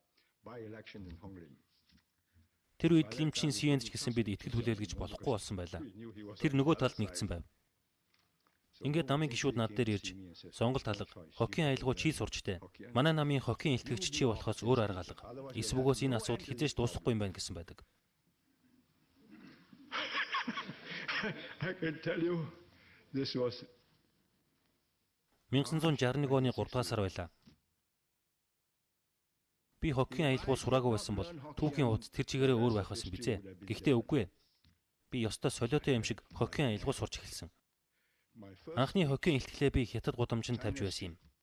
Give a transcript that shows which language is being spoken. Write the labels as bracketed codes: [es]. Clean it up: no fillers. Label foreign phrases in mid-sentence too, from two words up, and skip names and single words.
[mn] Тэр үед Лим Чин Сиенд ч гэсэн бид итгэл хүлээлгэж болохгүй болсон байлаа. Тэр нөгөө талд нэгдсэн байв. Ингээд намын гишүүд над дээр ирж, сонголт алга, хоккейн аялгау чи сурчтэй. Манай намын хоккейн илтгэгч чи болохоос өөр арга алга. Эсвэл энэ асуудал хизээж дуусахгүй юм байна гэсэн байдаг. [en] I can tell you this was [mn] 1961 оны 3 дугаар сар байлаа. Би хоккейн аялгау сураагүй байсан бол түүхийн хуудас тэр чигээрээ өөр байх байсан бизээ. Гэхдээ үгүй ээ. Би ёстой солиотой юм шиг хоккейн аялгау сурч эхэлсэн. Анхны хоккейн илтгэлээ би хятад гудамжинд тавьж байсан юм.